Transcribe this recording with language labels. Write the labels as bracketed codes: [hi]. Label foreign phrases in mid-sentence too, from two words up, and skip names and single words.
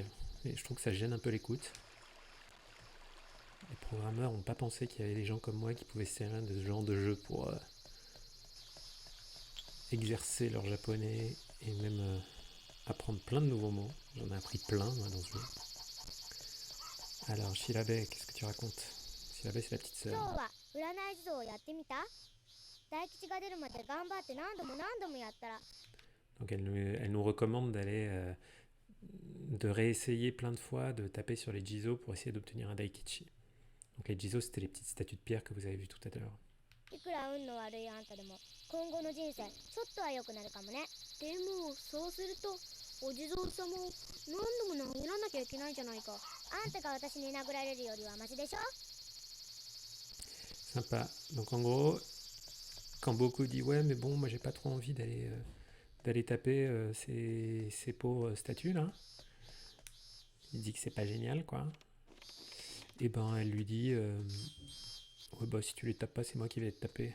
[fr] Et je trouve que ça gêne un peu l'écoute. Les programmeurs n'ont pas pensé qu'il y avait des gens comme moi qui pouvaient se servir de ce genre de jeu pour exercer leur japonais et même apprendre plein de nouveaux mots. J'en ai appris plein moi, dans ce jeu. Alors, Shirabe, qu'est-ce que tu racontes? Shirabe, c'est la petite [ja] 今日 [fr] sœur. [ja] は占い地蔵をやってみた？大吉が出るまで頑張って何度もやったら [fr] Donc elle nous recommande de réessayer plein de fois, de taper sur les Jizo pour essayer d'obtenir un Daikichi. Donc les Jizo, c'était les petites statues de pierre que vous avez vues tout à l'heure. [ja] いくら運の悪いあんたでも今後の人生ちょっとは良くなるかもね。でもそうするとお地蔵様を何度も殴らなきゃいけないじゃないか。あんたが私に殴られるよりはマシでしょ。 [fr] Sympa. Donc en gros, quand beaucoup dit ouais mais bon moi j'ai pas trop envie d'aller taper ces pauvres statues là, il dit que c'est pas génial quoi. Et ben elle lui dit ouais bah si tu les tapes pas c'est moi qui vais te taper.